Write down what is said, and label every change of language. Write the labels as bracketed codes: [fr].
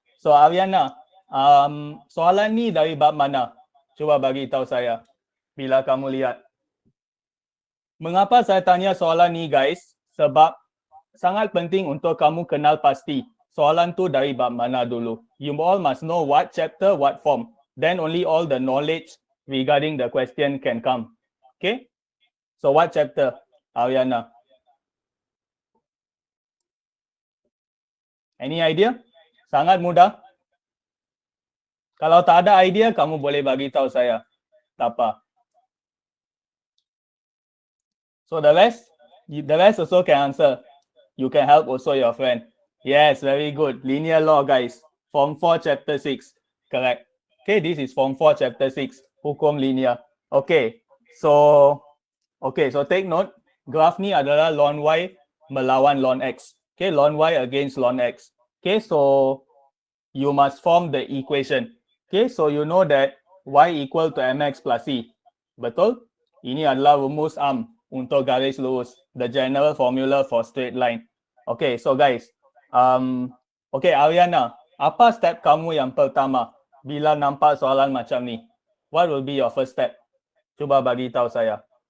[ms] So Ariana, soalan ni dari bab mana? Cuba bagi tahu saya bila kamu lihat. Mengapa saya tanya soalan ni, guys? Sebab sangat penting untuk kamu kenal pasti soalan tu dari bab mana dulu. [en] You all must know what chapter, what form. Then only all the knowledge regarding the question can come. Okay? So what chapter, Ariana? Any idea? [ms] Sangat mudah. Kalau tak ada idea, kamu boleh bagi tahu saya. Tak apa. [en] So the rest also can answer. You can help also your friend. Yes, very good. Linear law, guys. Form 4, chapter 6. Correct. Okay, this is Form 4, Chapter 6, Hukum Linear. Okay, so take note, [ms] graph ni adalah ln Y melawan ln X. [en] Okay, ln Y against ln X. Okay, so you must form the equation. Okay, so you know that Y equal to mx plus C. [ms] Betul? Ini adalah rumus untuk garis lurus. [en] The general formula for straight line. [ms] Okay, so guys, okay, Ariana, apa step kamu yang pertama? Bila nampak soalan macam ni, [en] what will be your first step? [ms] Cuba bagi tahu saya.